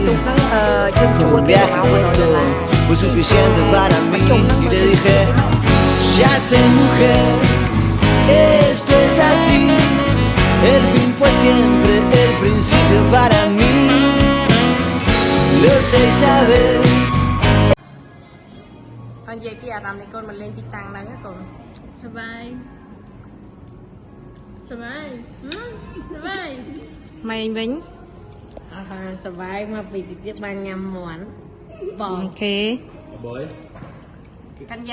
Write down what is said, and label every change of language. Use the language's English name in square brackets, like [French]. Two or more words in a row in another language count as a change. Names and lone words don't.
[Spanish] Un viaje corto fue suficiente para mí, y le dije, ya sé, mujer, esto es así, el fin fue siempre el principio para mí. Lo sé y sabes. [Khmer] និយាយពីអារម្មណ៍នៃកូនមកលេងទីតាំងហ្នឹងណាកូនសប្បាយសប្បាយសប្បាយម៉ែវិញសប្បាយមកពីទីទៀតបានញ៉ាំមាន់បងអូខេបងកញ្ញា